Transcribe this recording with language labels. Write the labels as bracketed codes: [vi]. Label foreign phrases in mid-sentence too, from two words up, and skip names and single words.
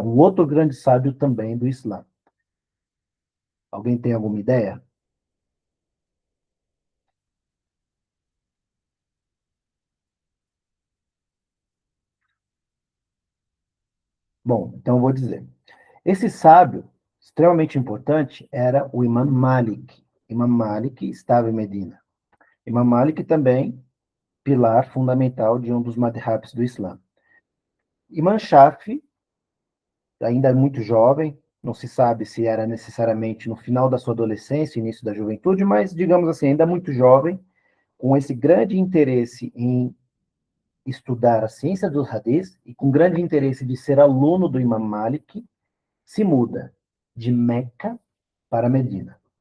[pt] Um outro grande sábio também do Islã. Alguém tem alguma ideia? Bom, então eu vou dizer. Esse sábio, extremamente importante, era o Imam Malik. Imam Malik estava em Medina. Imam Malik também, pilar fundamental de um dos madhabs do Islã. Imam Shafi, ainda muito jovem, não se sabe se era necessariamente no final da sua adolescência, início da juventude, mas, digamos assim, ainda muito jovem, com esse grande interesse em estudar a ciência dos hadith e com grande interesse de ser aluno do Imam Malik, se muda de Meca para Medina.